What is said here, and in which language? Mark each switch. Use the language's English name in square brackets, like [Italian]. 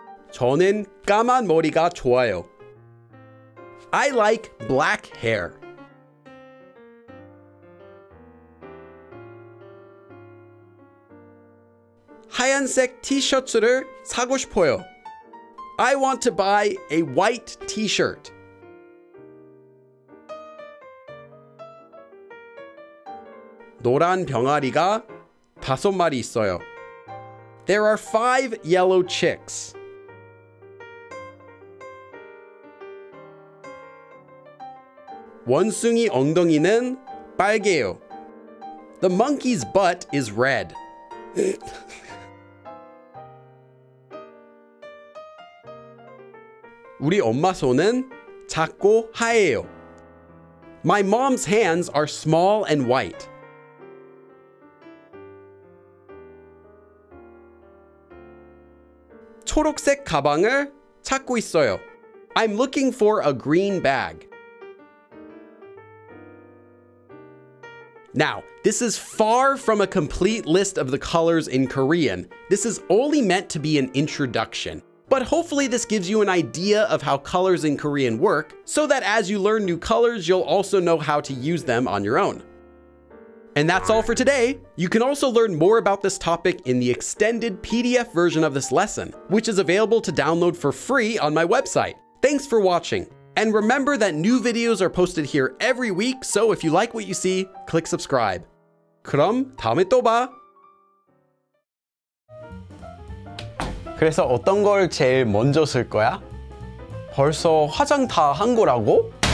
[Korean] 저는 까만 머리가 좋아요. [English] I like black hair. [Korean] 하얀색 티셔츠를 사고 싶어요. [English] I want to buy a white t-shirt. [Korean] 노란 병아리가 5마리 있어요. [English] There are 5 yellow chicks. [Korean] 원숭이 엉덩이는 빨개요. [English] The monkey's butt is red. [Korean] 우리 엄마 손은 작고 하얘요. [English] My mom's hands are small and white. [Korean] 초록색 가방을 찾고 있어요. [English] I'm looking for a green bag. Now, this is far from a complete list of the colors in Korean. This is only meant to be an introduction. But hopefully this gives you an idea of how colors in Korean work, so that as you learn new colors, you'll also know how to use them on your own. And that's all for today. You can also learn more about this topic in the extended PDF version of this lesson, which is available to download for free on my website. Thanks for watching. And remember that new videos are posted here every week, so if you like what you see, click subscribe. [Korean] 그럼 다음에 또 봐. 그래서 어떤 걸 제일 먼저 쓸 거야? 벌써 화장 다 한 거라고?